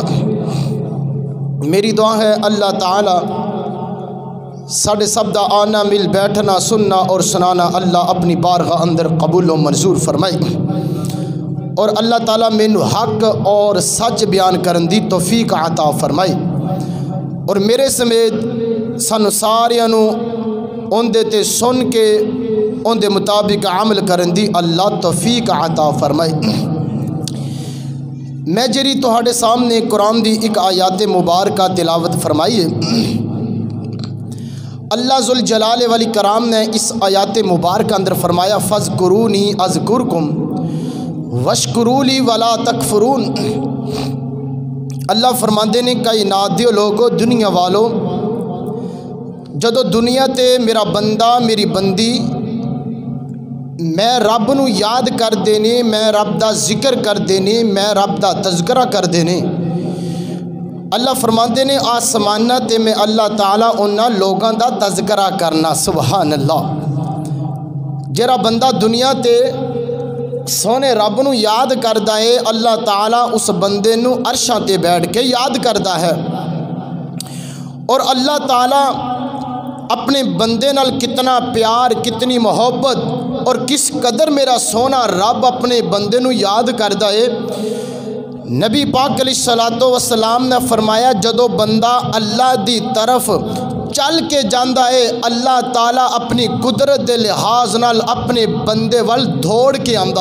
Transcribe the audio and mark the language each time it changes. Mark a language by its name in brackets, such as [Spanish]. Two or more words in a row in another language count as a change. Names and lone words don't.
[Punjabi] میری دعا ہے اللہ تعالیٰ ساڑھے سب دا آنا مل بیٹھنا سننا اور سنانا اللہ اپنی بارگاہ اندر قبول و منظور فرمائے، اور اللہ تعالیٰ مینوں حق اور سچ بیان کرن دی توفیق عطا فرمائے، اور میرے سمیت سانو ساریاں نوں اندے تے سن کے اندے مطابق عمل کرن دی اللہ توفیق عطا فرمائے۔ میں جری تہاڈے سامنے قرآن دی ایک آیات مبارکہ تلاوت فرمائیے۔ اللہ ذوالجلال والاکرام نے اس آیات مبارکہ اندر فرمایا [Arabic] فَاذْكُرُونِي أَذْكُرْكُمْ وَاشْكُرُوا لِي وَلَا تَكْفُرُونَ۔ [Punjabi] اللہ فرماندے نے کائنات دیو لوگو دنیا والو، جدو دنیا تے میرا بندہ میری بندی میں رب نو یاد کر دینے، میں رب دا ذکر کر دینے، میں رب دا تذکرہ کر دینے، اللہ فرماندے نے آسمانہ تے میں اللہ تعالیٰ انہاں لوگاں دا تذکرہ کرنا۔ [Arabic] سبحان اللہ۔ [Punjabi] جرا بندہ دنیا تے سونے رب نو یاد کردا ہے، اللہ تعالیٰ اس بندے نو عرشاں تے بیٹھ کے یاد کردا ہے، اور اللہ تعالیٰ اپنے بندے نال کتنا پیار کتنی محبت اور کس قدر میرا سونا رب اپنے بندے نو یاد کردا ہے۔ نبی پاک [Arabic] علیہ الصلوۃ والسلام [Punjabi] نے فرمایا جدو بندہ اللہ دی طرف چل کے جاندا ہے، اللہ تعالیٰ اپنی قدرت دے لحاظ نال اپنے بندے وال دوڑ کے آندا۔